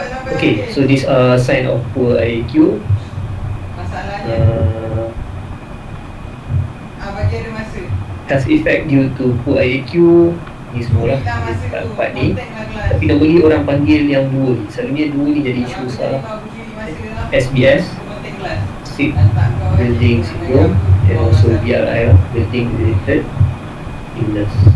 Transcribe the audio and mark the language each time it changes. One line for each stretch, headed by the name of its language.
English: Okay, so these are sign of poor IAQ.
Malay: Masalahnya bagi ada masa.
English: Health effect due to poor IAQ
Malay: ni semualah dekat part ni. Tapi normally orang panggil yang dua ni, selalunya dua ni jadi isu besar.
English: SBS, Sick Building Syndrome, and also BRI, Building Related Illness.